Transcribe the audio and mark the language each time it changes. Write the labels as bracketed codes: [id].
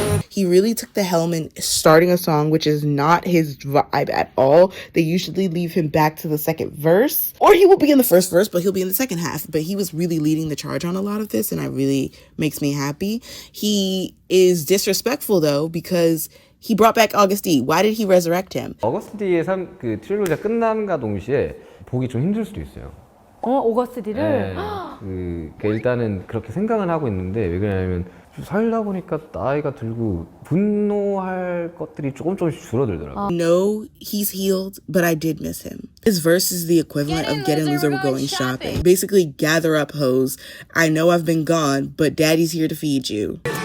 [en] He really took the helm in starting a song, which is not his vibe at all. They usually leave him back to the second verse, or he will be in the first verse, but he'll be in the second half. But he was really leading the charge on a lot of this, and it really makes me happy. He is disrespectful, though, because he brought back August D. Why did he resurrect him? [ko] 어거스트 D의 그 트릴로지가 끝남과 동시에 보기 좀 힘들 수도 있어요. 오거스트 D를? 네, 일단은 그렇게 생각은 하고 있는데 왜 그러냐면 살다 보니까 나이가 들고 분노할 것들이 조금씩 줄어들더라고요. [en] No, he's healed, but I did miss him. His verse is the equivalent of Get in Loser, we're going shopping. Basically, gather up hoes. I know I've been gone, but daddy's here to feed you.